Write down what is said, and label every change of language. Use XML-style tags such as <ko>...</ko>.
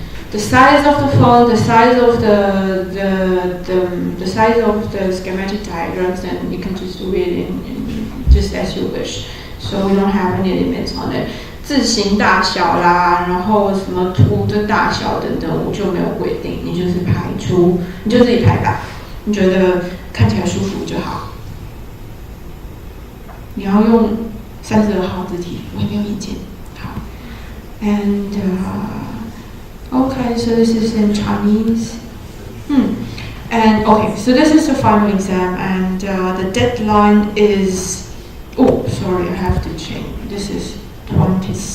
<en>The size of the font, the size of the size of the schematic diagrams, and you can just do it in just as you wish. So we don't have any limits on it.</en> <zh>字形大小啦，然后什么图的大小等等，我就没有规定，你就是你就自己排版，你觉得看起来舒服就好。你要用32号字体，我也没有意见。</zh> <en>好 ，and okay, so this is in Chinese. And okay, so this is the final exam, and the deadline is. Oh, sorry, I have to change. This is 20.</en>